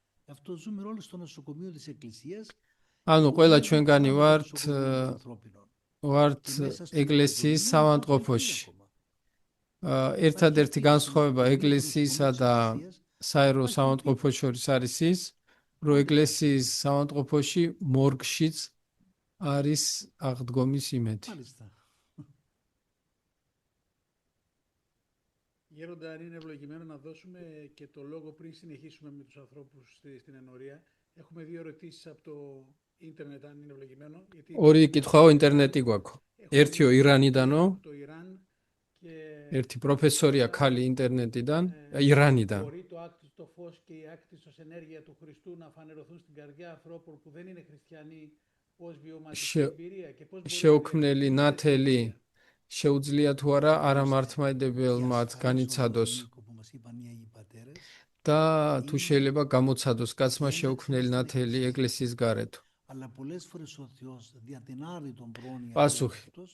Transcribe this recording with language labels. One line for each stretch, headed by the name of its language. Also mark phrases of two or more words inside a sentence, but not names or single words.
Georgian: ანუ ყველა ჩვენგანი ვართ ეკლესიის სამავადმყოფოში. ერთადერთი განსხვავება ეკლესიისა და საერო სამავადმყოფოს შორის არის ის, რომ ეკლესიის სამავადმყოფოში მორგშიც არის აღდგომის იმედი.
Greek: Γέροντα, αν είναι ευλογημένο να δώσουμε και το λόγο πριν συνεχίσουμε με τους ανθρώπους στην ενορία. Έχουμε 2 ερωτήσεις από το ίντερνετ, αν είναι ευλογημένο.
Georgian: ორი კითხვაო ინტერნეტი გვაქვს. ერთიო ირანიდანო, ერთი პროფესორია ქალი ინტერნეტიდან, ირანიდან.
Greek: Μπορεί το άκτιστο φως και η άκτιστος ενέργεια του Χριστού να φανερωθούν στην καρδιά ανθρώπων που δεν είναι χριστιανοί ως βιωματική εμπειρία και πώς
Georgian: შეუქმნელი ნათელი შეუძლია თუ არა არამართმადებელმა განიცადოს და თუ შეიძლება გამოცადოს კაცმა შეუქმნელი ნათელი ეკლესიის გარეთ. პასუხი.